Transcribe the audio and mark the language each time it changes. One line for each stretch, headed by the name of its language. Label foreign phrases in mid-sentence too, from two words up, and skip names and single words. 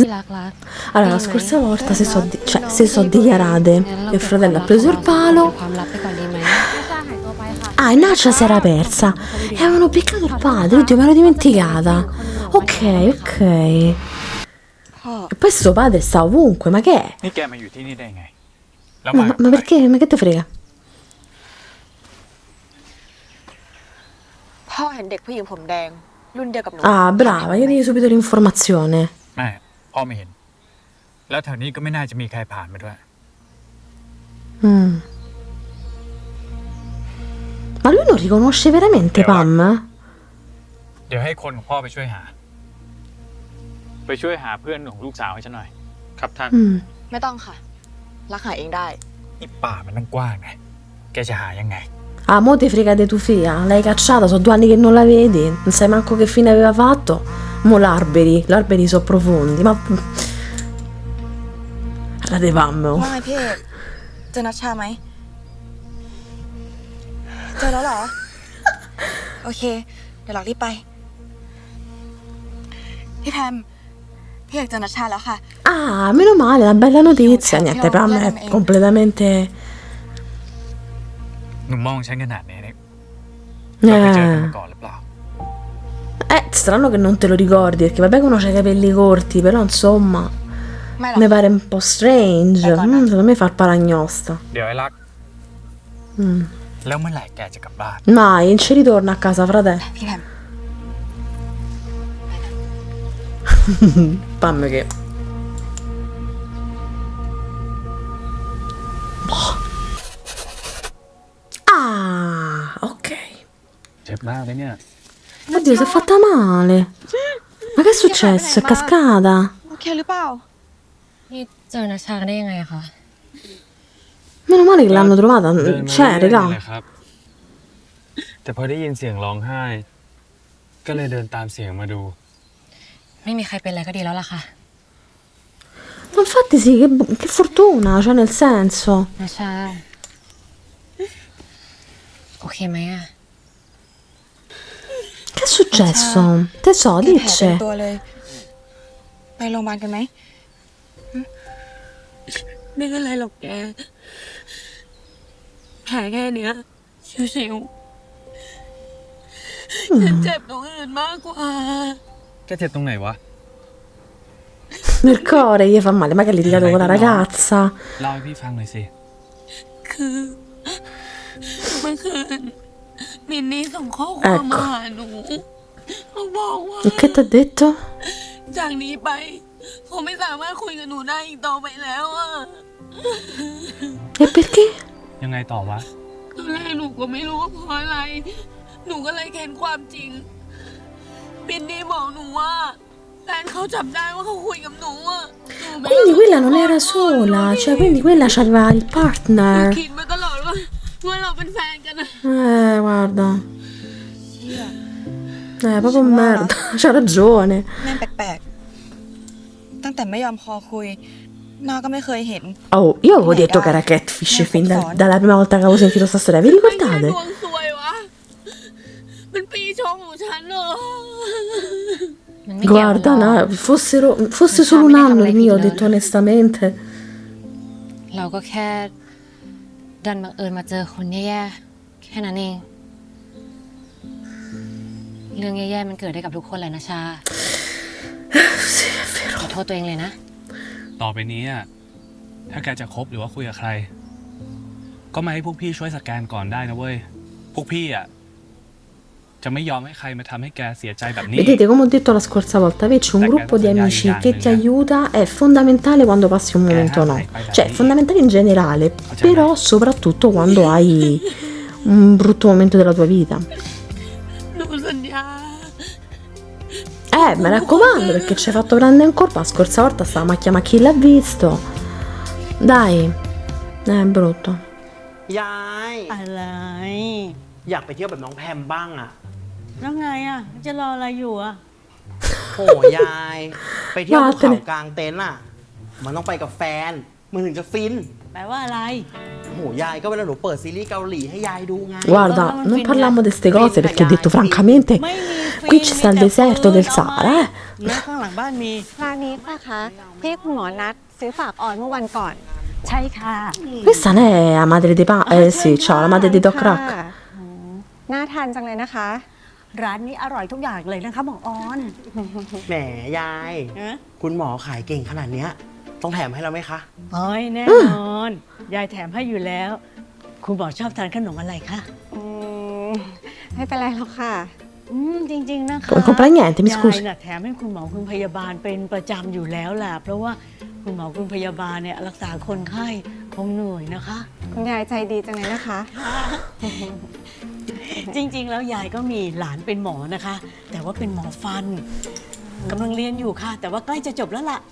Italian: Allora, la scorsa volta si sono dichiarate, il fratello ha preso il palo. E Nacha si era persa e avevano beccato il padre. Oddio, me l'ero dimenticata. Ok. E poi sto padre sta ovunque, ma che è? Ma perché? Ma che te frega?
Thai: พ่อเห็นเด็กผู้หญิงผมแดงรุ่นเดียวกับหนู
Italian: Ah, brava, io dico subito l'informazione.
Thai: ไม่พ่อไม่เห็นแล้วแถวนี้ก็ไม่น่าจะมีใครผ่านมาด้วย
Italian: Ma lui non riconosce veramente Pam?
Thai: เดี๋ยวให้คนของพ่อไปช่วยหาเพื่อนของลูกสาวให้ฉันหน่อยครับท่าน ไม่ต้องค่ะรักหาเองได้ นี่ป่ามันตั้งกว้างไงแกจะหายังไง
Italian: Ah, mo te frega di tua figlia, l'hai cacciata, sono 2 anni che non la vedi, non sai manco che fine aveva fatto. Mo l'alberi sono profondi, ma... La de Pam.
Thai: ว่าไงพี่เอกเจอนัชชาไหมเจอแล้วเหรอโอเคเดี๋ยวเรารีบไปพี่แพมพี่เอกเจอนัชชาแล้วค่ะ
Italian: Ah, meno male, una bella notizia. Niente, Pam è completamente...
Thai: หนุ่มมองฉันขนาดนี้เนี่ยเราไปเจอกันมาก่อนหรือเปล่า
Italian: strano che non te lo ricordi, perché vabbè che uno c'ha i capelli corti, però insomma...
Thai: ไม่หรอก
Italian: Mi pare un po' strange. Secondo me fa il paragnosta.
Thai: เดี๋ยวไอ้รักแล้วเมื่อไหร่แกจะกลับบ้าน
Italian: Mai, non ci ritorna a casa, frate.
Thai: พี่แพม
Italian: Pam che... Ah, ok.
Thai: เจ็บมากเลยเนี่ย
Italian: Oddio, si è fatta male. Ma che è successo? È cascata?
Thai: โอเคหรือเปล่า นี่เจอนัชชาได้ยังไงคะ
Italian: Meno male che l'hanno trovata.
Thai: เดินมา
Italian: Cioè,
Thai: เรื่อยๆ
Italian: raga.
Thai: นี่แหละครับ แต่พอได้ยินเสียงร้องไห้ ก็เลยเดินตามเสียงมาดู ไม่มีใครเป็นอะไรก็ดีแล้วล่ะค่ะ
Italian: Ma infatti sì, che fortuna, cioè nel senso.
Thai: นัชชา โอเคไหมอะ
Italian: Che è successo? Te so,
Thai: แกแผลเต็ม
Italian: dice.
Thai: ตัวเลยไปโรงพยาบาลกันไหม ไม่เป็นไรหรอกแกแผลแค่เนี้ยชิวๆฉันเจ็บตรงอื่นมากกว่า แกเจ็บตรงไหนวะ
Italian: Nel cuore gli fa male, ma che ha litigato con la ragazza.
Thai: เล่าให้พี่ฟังหน่อยสิ คือเมื่อคืนมินนี่ส่งข้อความมาหาหนูเขาบอกว่า
Italian: E che ti ha detto?
Thai: จากนี้ไปเขาไม่สามารถคุยกับหนูได้อีกต่อไปแล้วอ่ะ
Italian: E perché?
Thai: ยังไงต่อวะ ตอนแรกหนูก็ไม่รู้ว่าเพราะอะไร หนูก็เลยเค้นความจริงมินนี่บอกหนูว่าแฟนเขาจับได้ว่าเขาคุยกับหนูอ่ะหนูไม่
Italian: Quindi quella non era sola, cioè quindi quella c'aveva il
Thai: หนู
Italian: partner.
Thai: คิดมาตลอดว่าเราเป็นแฟนกันนะ
Italian: Guarda.
Thai: เชี่ย
Italian: Proprio merda, c'ha ragione.
Thai: แม่งแปลกๆตั้งแต่ไม่ยอมคอคุยนาก็ไม่เคยเห็น
Italian: Oh, io avevo detto che era catfish fin dalla prima volta che avevo sentito sta storia. Vi
Thai: ไม่ใช่
Italian: ricordate?
Thai: ดวงซวยวะ มันปีชงของฉันเหรอ มันไม่เกี่ยวกันหร
Italian: Guarda,
Thai: อก
Italian: fosse solo un anno il mio, ho detto onestamente.
Thai: เราก็แค่ดันบังเอิญมาเจอคนแย่ๆ แค่นั้นเอง เรื่องแย่ๆ มันเกิดได้กับทุกคนแหละนะชา
Italian: Sì, è vero.
Thai: ขอโทษตัวเองเลยนะ ต่อไปนี้อะถ้าแกจะคบหรือว่าคุยกับใคร ก็มาให้พวกพี่ช่วยสแกนก่อนได้นะเว้ย พวกพี่อะจะไม่ยอมให้ใครมาทำให้แกเสียใจแบบนี้
Italian: Vedete, come ho detto la scorsa volta, averci un gruppo di amici che ti aiuta è fondamentale quando passi un momento no. Cioè, è fondamentale in generale, però soprattutto quando hai un brutto momento della tua vita.
Thai: หนูสัญญา
Italian: Mi raccomando, perché ci hai fatto prendere un colpo. La scorsa volta stavamo a chiamare chi l'ha visto. Dai, è brutto.
Thai: ยาย อะไร อยากไปเที่ยวแบบน้องแพมบ้างอ่ะ แล้วไงอ่ะ จะรออะไรอยู่อ่ะ โหยาย ไปเที่ยวภู ว่าแต่ เขากลางเต็นท์อ่ะ มันต้องไปกับแฟนมันถึงจะฟิน แปลว่าอะไร โหยายก็เวลาหนูเปิดซีรีส์เกาหลีให้ยายดูไง
Italian: Guarda, non parliamo di queste cose perché ho detto francamente,
Thai: ไม่มีฟรี
Italian: qui ci sta il
Thai: มีแต่
Italian: deserto
Thai: ปืน
Italian: del
Thai: เอา
Italian: Sahara,
Thai: ไหมแล้วข้างหลังบ้านมี ร้านนี้ป่ะคะที่คุณหมอนัดซื้อฝากออนเมื่อวันก่อน ใช่ค่ะ
Italian: Questa non è la madre di sì, ciao, la madre di Doc
Thai: ค่ะ
Italian: Rack.
Thai: น่าทานจังเลยนะคะ ร้านนี้อร่อยทุกอย่างเลยนะคะหมอออน แหมยาย ฮะ คุณหมอขายเก่งขนาดเนี้ย ต้องแถมให้เราไหมคะ โอ้ยแน่นอน ยายแถมให้อยู่แล้ว คุณหมอชอบทานขนมอะไรคะ อืมไม่เป็นไรหรอกค่ะ จริง ๆ นะคะ
Italian: Non compra niente, mi
Thai: ยาย
Italian: scusi.
Thai: น่ะแถมให้คุณหมอคุณพยาบาลเป็นประจำอยู่แล้วล่ะ เพราะว่าคุณหมอคุณพยาบาลเนี่ยรักษาคนไข้คงเหนื่อยนะคะ คุณยายใจดีจังเลยนะคะ จริง ๆ แล้วยายก็มีหลานเป็นหมอนะคะ แต่ว่าเป็นหมอฟันกำลังเรียนอยู่ค่ะ แต่ว่าใกล้จะจบแล้วล่ะ